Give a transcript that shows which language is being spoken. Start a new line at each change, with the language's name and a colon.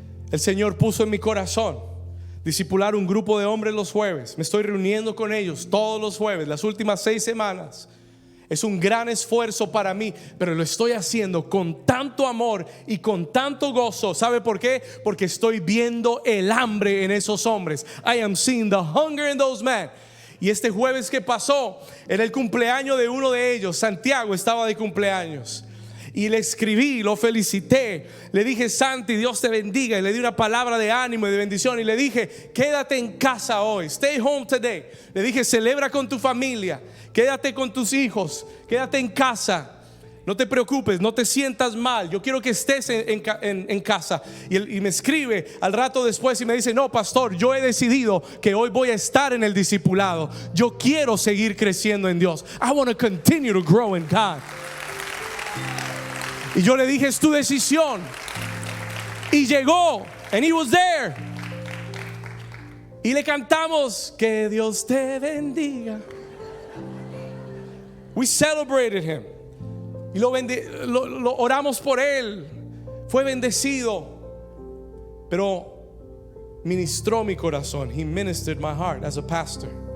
Spanish: El Señor puso en mi corazón discipular un grupo de hombres los jueves. Me estoy reuniendo con ellos todos los jueves, las últimas 6 semanas. Es un gran esfuerzo para mí, pero lo estoy haciendo con tanto amor y con tanto gozo. ¿Sabe por qué? Porque estoy viendo el hambre en esos hombres.
English: I am seeing the hunger in those men.
Spanish: Y este jueves que pasó era el cumpleaños de uno de ellos. Santiago estaba de cumpleaños. Y le escribí, lo felicité. Le dije: Santi, Dios te bendiga. Y le di una palabra de ánimo y de bendición. Y le dije: quédate en casa hoy.
English: Stay home today.
Spanish: Le dije: celebra con tu familia. Quédate con tus hijos. Quédate en casa. No te preocupes, no te sientas mal. Yo quiero que estés en casa. Y me escribe al rato después y me dice: no, pastor, yo he decidido que hoy voy a estar en el discipulado. Yo quiero seguir creciendo en Dios.
English: I want to continue to grow in God.
Spanish: Y yo le dije: es tu decisión. Y llegó,
English: and he was there.
Spanish: Y le cantamos: que Dios te bendiga.
English: We celebrated him.
Spanish: Y lo oramos por él. Fue bendecido. Pero ministró mi corazón.
English: He ministered my heart as a pastor.